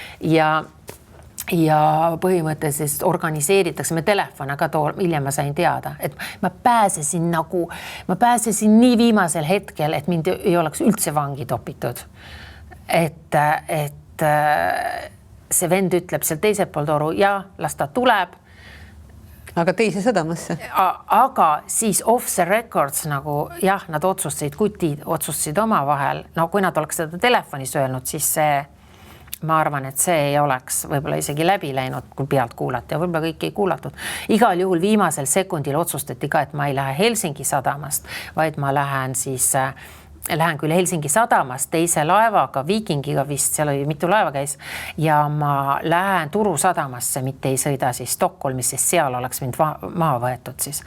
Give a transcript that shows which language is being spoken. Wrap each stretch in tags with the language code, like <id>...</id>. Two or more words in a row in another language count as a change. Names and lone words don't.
<et>ja põhimõtteliselt organiseeritakse, me telefone ka hiljem ma sain teada, et ma pääsesin nii viimasel hetkel, et mind ei oleks üldse vangi topitud. Et see vend ütleb seal teisel pool toru, ja las ta tuleb, aga teise sadamasse. Aga siis</et> <en>off the records</en> <et>nagu jah, nad otsustasid, kutid otsustasid oma vahel. No kui nad oleks seda telefonis öelnud, siis see, ma arvan, et see ei oleks võib-olla isegi läbi läinud, kui pealt kuulati ja võib-olla kõik ei kuulatud. Igal juhul viimasel sekundil otsustati ka, et ma ei lähe Helsingi sadamast, vaid ma lähen küll Helsingi sadamast teise laevaga, Viikingiga vist, seal oli mitu laeva käis ja ma lähen Turu sadamasse, mitte ei sõida siis Stockholmis, sest seal oleks mind maha võetud siis.</et>